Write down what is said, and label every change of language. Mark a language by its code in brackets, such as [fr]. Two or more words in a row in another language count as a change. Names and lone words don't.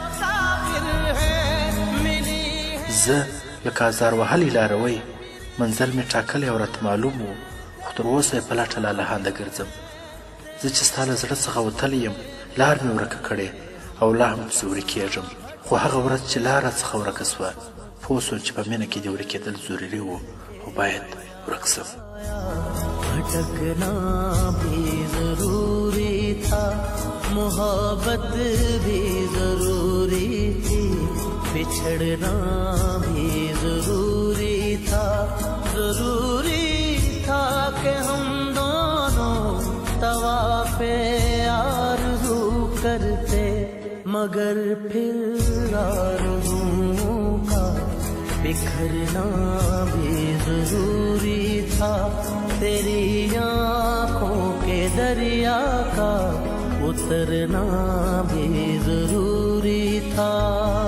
[ps] زه لکه ازار وهلی لاروی منزل مې ټاکلی او راته معلوم و خو تر اوسه یې په لټه لالهانده ګرځم زه چې ستا له زړه څخه وتلی یم لار مې ورکه کړې او لا هم پسې ورکېږم خو هغه ورځ چې لار راڅخه ورکه سوه پوه سوم چې په مینه کې دې ورکېدل ضروري و خو باید ورک سم [ur] بھٹکنا بھی ضروری تھا محبت بھی ضروری تھی بچھڑنا بھی ضروری تھا کہ ہم دونوں طوافِ آرزو کرتے مگر پھر آرزوؤں کا بکھر ٹھہرنا بھی ضروری تھا، تیری آنکھوں کے دریا کا اترنا بھی ضروری تھا.